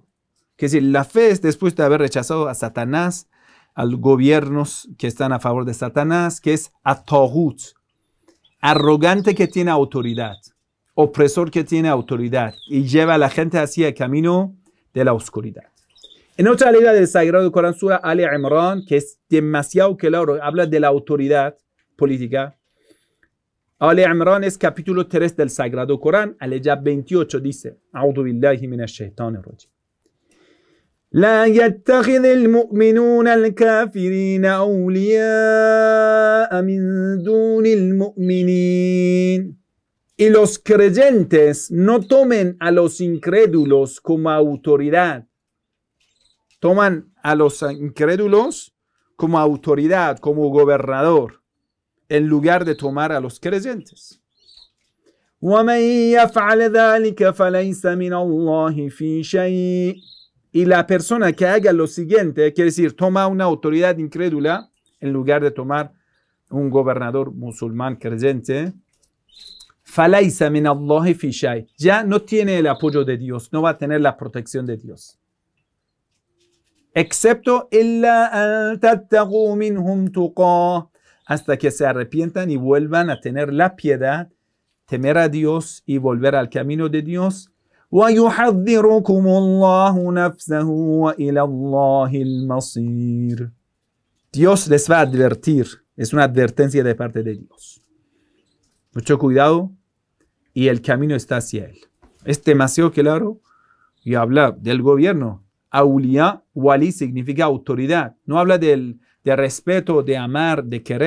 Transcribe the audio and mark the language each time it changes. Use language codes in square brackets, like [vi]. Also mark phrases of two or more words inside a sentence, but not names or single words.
[es] Que es decir, la fe es después de haber rechazado a Satanás, a los gobiernos que están a favor de Satanás, que es a Taghut, arrogante que tiene autoridad, opresor que tiene autoridad y lleva a la gente hacia el camino de la oscuridad. En otra ley del Sagrado Corán, Surah Ali Imran, que es demasiado claro, habla de la autoridad política. Ali Imran es capítulo 3 del Sagrado Corán, aleya 28 dice, [ar] أعوذ بالله من الشيطان الرجيم. لا يتخذ المؤمنون الكافرين أولياء من دون المؤمنين. [es] Y los creyentes no tomen a los incrédulos como autoridad. Toman a los incrédulos como autoridad, como gobernador, en lugar de tomar a los creyentes. [ar] وَمَنْ يَفْعَلَ ذَلِكَ فَلَيْسَ مِنَ اللَّهِ فِي شَيْءٍ. [es] Y la persona que haga lo siguiente, quiere decir, toma una autoridad incrédula en lugar de tomar un gobernador musulmán creyente, [ar] فَلَيْسَ مِنَ اللَّهِ فِي شَيْءٍ, [es] ya no tiene el apoyo de Dios, no va a tener la protección de Dios. [ar] Excepto إِلَّا أَن تَتَّقُوا مِنْهُمْ تُقَاةً, [es] hasta que se arrepientan y vuelvan a tener la piedad, temer a Dios y volver al camino de Dios. [ar] وَيُحَذِّرُكُمُ اللَّهُ نَفْسَهُ وَإِلَى اللَّهِ الْمَصِيرُ. [es] Dios les va a advertir, es una advertencia de parte de Dios. Mucho cuidado, y el camino está hacia Él. Es demasiado claro, y habla del gobierno. Awliya, wali significa autoridad. No habla de respeto, de amar, de querer.